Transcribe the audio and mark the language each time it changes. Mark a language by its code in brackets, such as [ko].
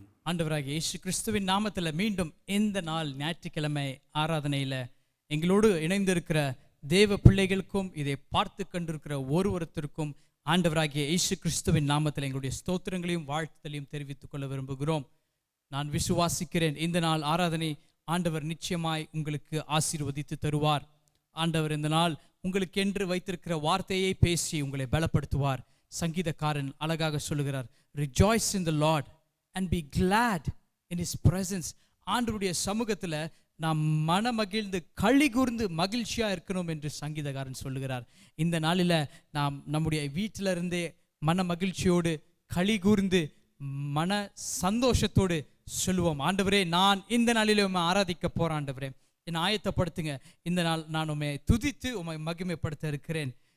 [ta] ஆண்டவராகிய இயேசு கிறிஸ்துவின் நாமத்தில் மீண்டும் இந்த நாள் ஞாயிற்றுக்கிழமை ஆராதனையில் எங்களோடு இணைந்திருக்கிற தேவ பிள்ளைகளுக்கும் இதை பார்த்து கண்டிருக்கிற ஒருவருத்திற்கும் ஆண்டவராகிய இயேசு கிறிஸ்துவின் நாமத்தில் எங்களுடைய ஸ்தோத்திரங்களையும் வாழ்த்துதலையும் தெரிவித்துக் கொள்ள விரும்புகிறோம். நான் விசுவாசிக்கிறேன் இந்த நாள் ஆராதனை ஆண்டவர் நிச்சயமாய் உங்களுக்கு ஆசீர்வதித்து தருவார். ஆண்டவர் இந்த நாள் உங்களுக்கு என்று வைத்திருக்கிற வார்த்தையை பேசி உங்களை பலப்படுத்துவார். சங்கீதக்காரன் அழகாக சொல்லுகிறார், [en] rejoice in the Lord and be glad in his presence. [ta] ஆண்டவருடைய சமூகத்தில் நாம் மனமகிழ்ந்து களி கூர்ந்து மகிழ்ச்சியா இருக்கணும் என்று சங்கீதக்காரன் சொல்லுகிறார். இந்த நாளில் நாம் நம்முடைய வீட்டிலிருந்தே மன மகிழ்ச்சியோடு களி கூர்ந்து மன சந்தோஷத்தோடு சொல்லுவோம், ஆண்டவரே நான் இந்த நாளிலே உம்மை ஆராதிக்க போறேன், ஆண்டவரே என்னை ஆயத்தப்படுத்துங்க, இந்த நாள் நான் உம்மை துதித்து உம்மை மகிமைப்படுத்த இருக்கிறேன்.